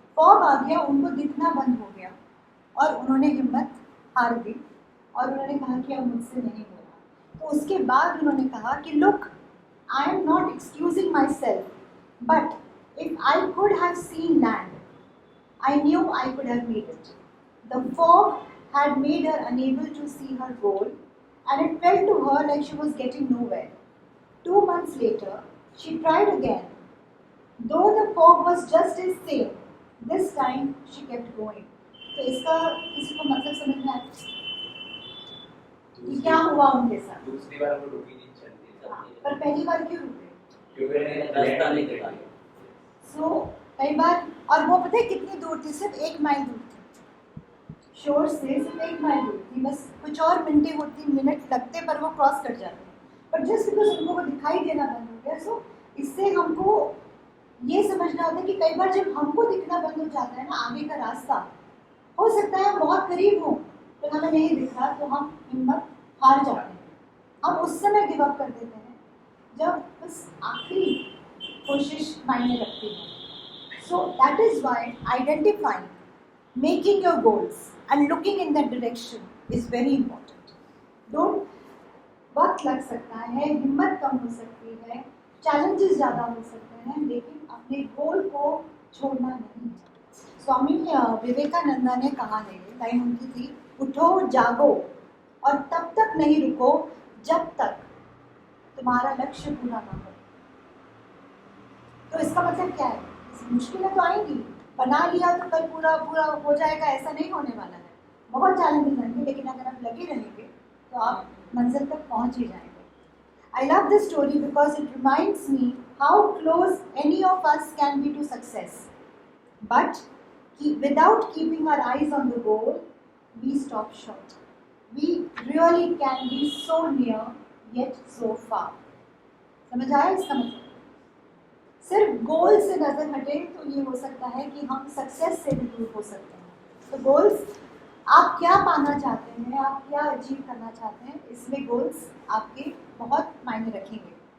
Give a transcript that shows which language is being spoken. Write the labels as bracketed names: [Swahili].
[Hindi] Fog आ गया, उनको दिखना बंद हो गया और उन्होंने हिम्मत हार दी और उन्होंने कहा कि अब मुझसे नहीं होगा। तो उसके बाद उन्होंने कहा कि [English] Look, I am not excusing myself, but if I could have seen land, I knew I could have made it. The fog had made her unable to see her goal, and it felt to her like she was getting nowhere. 2 months later, she tried again. Though the fog was just as same, this time she kept going. [Hindi] तो इसका किसी को मतलब समझ में आया कि क्या हुआ उनके साथ? दूसरी बार वो रुकी नहीं, चलती पर पहली बार क्यों रुके? क्योंकि रास्ता नहीं देखा। सो कई बार, और वो पता है कितनी दूर थी? सिर्फ 1 माइल दूर थी, शोर से सिर्फ 1 माइल दूर थी। बस कुछ और मिनट लगते पर वो क्रॉस कर जाते। पर जस्ट बिकॉज उनको वो दिखाई देना बंद हो गया, सो इससे हमको ये समझना होता है कि कई बार जब हमको दिखना बंद हो जाता है ना आगे का रास्ता, हो सकता है हम बहुत करीब हो तो हमें नहीं दिख रहा, तो हम हिम्मत हार जाते हैं। हम उस समय गिव अप कर देते हैं जब बस आखिरी कोशिश मायने रखती है। [English] So that is why identifying, making your goals and looking in that direction is very important. Don't, [Hindi] वक्त लग सकता है, हिम्मत कम हो सकती है, चैलेंजेस ज़्यादा हो सकते हैं, लेकिन अपने गोल को छोड़ना नहीं है। स्वामी विवेकानंद ने कहा है, लाइन उनकी थी, उठो जागो और तब तक नहीं रुको जब तक तुम्हारा लक्ष्य पूरा ना हो। तो इसका मतलब क्या है? मुश्किलें तो आएंगी, बना लिया तो कल पूरा पूरा हो जाएगा, ऐसा नहीं होने वाला है। बहुत चैलेंजेस आएंगे, लेकिन अगर आप लगे रहेंगे तो आप मंजिल तक पहुंच ही जाएंगे। [English] I love this story because it reminds me how close any of us can be to success. But without keeping our eyes on the goal, we stop short. We really can be so near yet so far. [Hindi] समझ आया इसका मतलब? सिर्फ गोल से नजर हटे तो ये हो सकता है कि हम सक्सेस से भी दूर हो सकते हैं। तो गोल्स, आप क्या पाना चाहते हैं, आप क्या अचीव करना चाहते हैं, इसमें गोल्स आपके बहुत मायने रखेंगे।